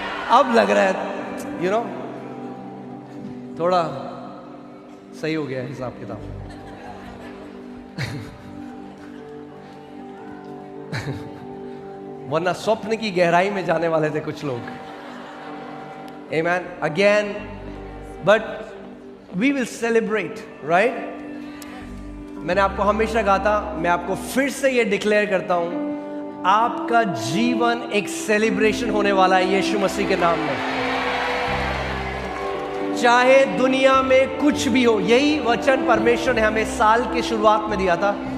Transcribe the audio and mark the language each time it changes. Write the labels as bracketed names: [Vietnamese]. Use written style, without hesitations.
[Hindi] अब लग रहा है [English] you know [Hindi] थोड़ा सही हो गया है हिसाब किताब. वरना स्वप्न की गहराई में जाने वाले थे कुछ लोग. [English] Amen. Again, but we will celebrate, right? [Hindi] मैंने आपको हमेशा कहा था, मैं आपको फिर से ये डिक्लेयर करता हूं, आपका जीवन एक सेलिब्रेशन होने वाला है यीशु मसीह के नाम में. चाहे दुनिया में कुछ भी हो, यही वचन परमेश्वर ने हमें साल की शुरुआत में दिया था.